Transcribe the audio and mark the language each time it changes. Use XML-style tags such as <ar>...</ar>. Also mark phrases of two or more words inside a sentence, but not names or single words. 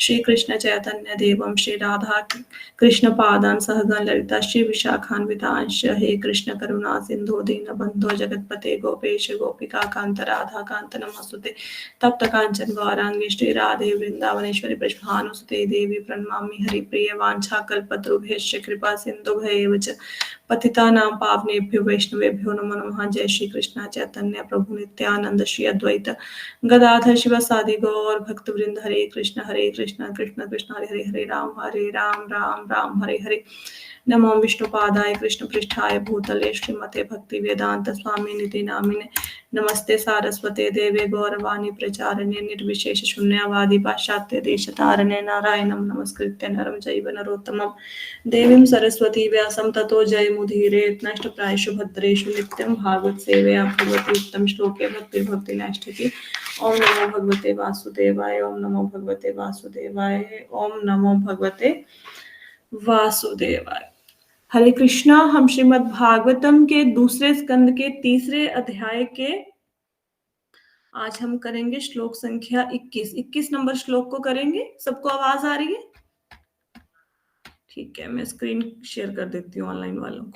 <sa>श्री कृष्ण चैतन्य देवम श्री राधा कृष्ण पादान सहगण ललिता श्री विशाखान्वितांश हे कृष्ण करुणा सिंधु दीन बंधो जगतपते गोपेश गोपिका कांत राधा कांत नमस्तुते तप्त कांचन गौरांगी श्री राधे वृंदावनेश्वरी ब्रजभानुसुते देवी प्रणमामि हरिप्रिय वांछा कल्पतरुभ्यश्च कृपा सिंधुभ्यैव च पतितानां पावनेभ्यो वैष्णवेभ्यो नमो नमः। जय श्री कृष्ण चैतन्य प्रभु नित्यानंद श्री अद्वैत गदाधर शिवासादि गौर भक्तवृंद हरे कृष्ण कृष्ण कृष्ण हरे हरे राम राम राम हरे हरे। नमो विष्णुपादाय कृष्ण पृष्ठाय भूतले श्रीमते भक्ति वेदांत स्वामी निधि नामिने नमस्ते सारस्वते देवे गौरवाणी प्रचारणे निर्विशेष शून्यवादी पाश्चात्य देशतारणे नारायणं नमस्कृत्य नरं चैव नरोत्तमं देवीं सरस्वती व्यासं ततो जयमुदीरये नष्टप्रायेषु भद्रेषु नित्यं भागवत सेवया भगवती उत्तम श्लोके भक्ति नैष्ठिकी। ओम नमो भगवते वासुदेवाय ओम नमो भगवते वासुदेवाय ओम नमो भगवते वासुदेवाय।</sa> <hi>हरे कृष्णा। हम श्रीमद् भागवतम के दूसरे स्कंद के तीसरे अध्याय के आज हम करेंगे श्लोक संख्या 21 नंबर श्लोक को करेंगे। सबको आवाज आ रही है? ठीक है, मैं</hi> <en>screen share</en> <hi>कर देती हूँ ऑनलाइन वालों को।</hi>